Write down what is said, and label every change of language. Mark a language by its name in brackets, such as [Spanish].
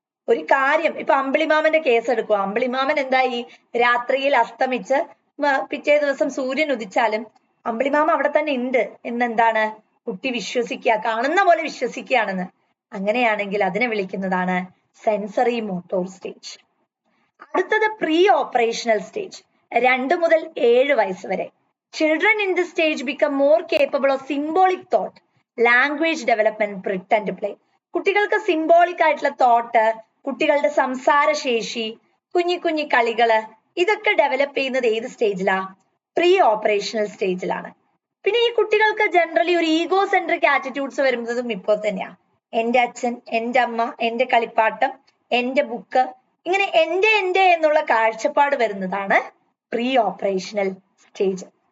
[Malayalam] ഒരു കാര്യം ഇപ്പൊ അമ്പിളിമാമന്റെ കേസ് എടുക്കുക, അമ്പിളിമാമൻ എന്തായി, രാത്രിയിൽ അസ്തമിച്ച് പിറ്റേ ദിവസം സൂര്യൻ ഉദിച്ചാലും അമ്പിളിമാമ അവിടെ തന്നെ ഉണ്ട് എന്നെന്താണ് കുട്ടി വിശ്വസിക്കുക, കാണുന്ന പോലെ വിശ്വസിക്കുകയാണെന്ന്. അങ്ങനെയാണെങ്കിൽ അതിനെ വിളിക്കുന്നതാണ് സെൻസറി മോട്ടോർ സ്റ്റേജ്. അടുത്തത് പ്രീ ഓപ്പറേഷണൽ സ്റ്റേജ്, 2 മുതൽ 7 വയസ്സ് വരെ. [English] Children in this stage become more capable of symbolic thought, language development, pretend play. [Malayalam] കുട്ടികൾക്ക് സിംബോളിക് ആയിട്ടുള്ള തോട്ട്, കുട്ടികളുടെ സംസാരശേഷി, കുഞ്ഞി കളികള് ഇതൊക്കെ ഡെവലപ്പ് ചെയ്യുന്നത് ഏത് സ്റ്റേജിലാ, പ്രീ ഓപ്പറേഷണൽ സ്റ്റേജിലാണ്. പിന്നെ ഈ കുട്ടികൾക്ക് ജനറലി ഒരു ഈഗോ സെൻട്രിക് ആറ്റിറ്റ്യൂഡ്സ് വരുന്നതും ഇപ്പോൾ തന്നെയാ. എന്റെ അച്ഛൻ, എന്റെ അമ്മ, എന്റെ കളിപ്പാട്ടം, എന്റെ ബുക്ക്, ഇങ്ങനെ എന്റെ എന്നുള്ള കാഴ്ചപ്പാട് വരുന്നതാണ് പ്രീ ഓപ്പറേഷണൽ സ്റ്റേജ്.